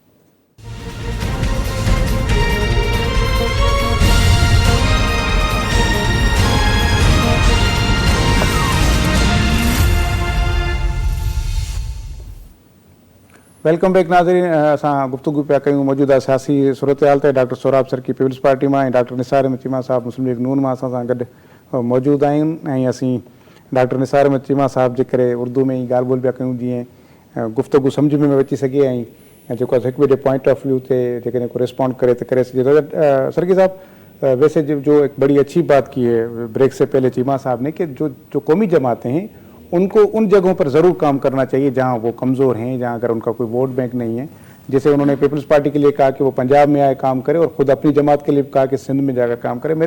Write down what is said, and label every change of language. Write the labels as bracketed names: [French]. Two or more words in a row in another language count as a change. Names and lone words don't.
[English] welcome back [Sindhi] ناظرین، اساں گفتگو پیا کیوں موجودہ سیاسی صورتحال تے ڈاکٹر سوراب سر کی پیپلز پارٹی میں، ڈاکٹر نثار احمد چیمہ صاحب مسلم لیگ نون میں اساں سان گڈ موجود آئیں، اسی ڈاکٹر نثار احمد چیمہ صاحب جے کرے اردو میں ہی گال بول پیا کیوں جیئں گفتگو سمجھ میں اچی سگے ऐं जेको आहे हिकु ॿिए जे [English] point of view [Sindhi] ते जेकॾहिं को रिस्पॉन्ड करे तो करे सघे। [Urdu] سرگی صاحب ویسے جو ایک بڑی اچھی بات کی ہے بریک سے پہلے چیمہ صاحب نے کہ جو قومی جماعتیں ہیں ان کو ان جگہوں پر ضرور کام کرنا چاہیے جہاں وہ کمزور ہیں، جہاں اگر ان کا کوئی [English] vote bank [Urdu] نہیں ہے. جیسے انہوں نے پیپلز پارٹی کے لیے کہا کہ وہ پنجاب میں آئے کام کرے اور خود اپنی جماعت کے لیے کہا کہ سندھ میں جا کر کام کرے.